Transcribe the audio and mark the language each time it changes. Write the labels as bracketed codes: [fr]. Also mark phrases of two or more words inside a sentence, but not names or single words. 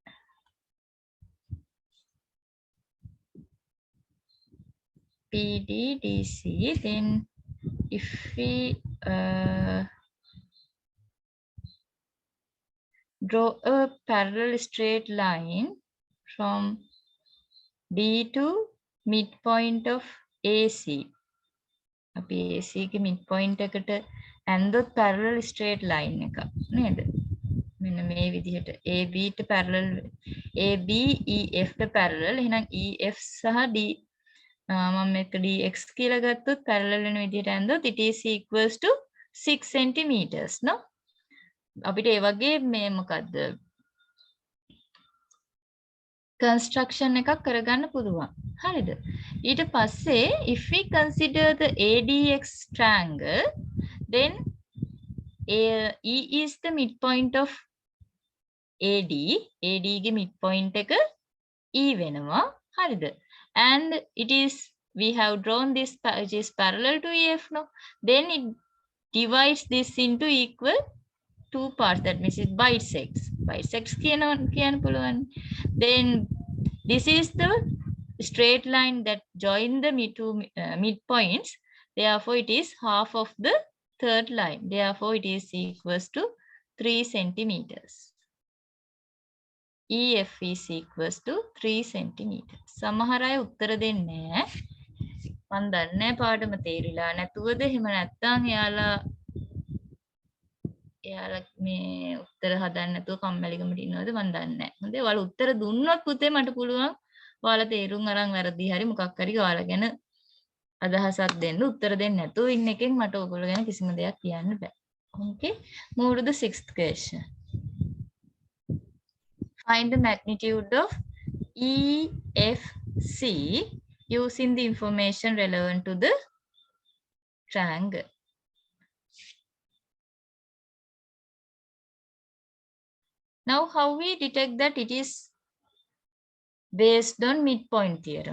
[en] PD, DC, then if we draw a parallel straight line from B to midpoint of AC. [si] අපි AC ගේ midpoint එකට ඇන්දොත් [en] parallel straight line [si] එක නේද? මෙන්න මේ විදිහට AB ට parallel AB EF ට parallel එහෙනම් EF සහ D මම මේක DX කියලා ගත්තොත් parallel වෙන විදිහට ඇන්දොත් [en] it is equals to 6 centimeters no [si] අපිට ඒ වගේ මේ මොකද්ද construction එකක් කරගන්න පුළුවන් හරිද ඊට පස්සේ [en] if we consider the ADX triangle then E is the midpoint of AD ගේ [si] midpoint එක E වෙනවා හරිද [en] and it is we have drawn this which is parallel to EF no then it divides this into equal two parts that means it bisects [si] කියන පුළුවන් [en] then this is the straight line that join the midpoints therefore it is half of the third line therefore it is equals to 3 centimeters EF is equals to 3 centimeters. [si] සමහර අය උත්තර දෙන්නේ නැහැ. මම දන්නේ පාඩම තේරිලා නැතුවද එහෙම නැත්නම් එයාලා මේ උත්තර හදන්න නැතුව කම්මැලිකමට ඉන්නවද මම දන්නේ නැහැ. හොඳේ ඔයාලා උත්තර දුන්නොත් පුතේ මට පුළුවන් ඔයාලා තේරුම් අරන් වැරදි හරි මොකක් හරි ඔයාලා ගැන අදහසක් දෙන්න උත්තර දෙන්න නැතුව ඉන්න එකෙන් මට ඔයගොල්ලෝ ගැන කිසිම දෙයක් කියන්න බෑ. [en] Okay. Move to the sixth question. Find the magnitude of EFC using the information relevant to the triangle. Now, how we detect that it is based on midpoint theorem?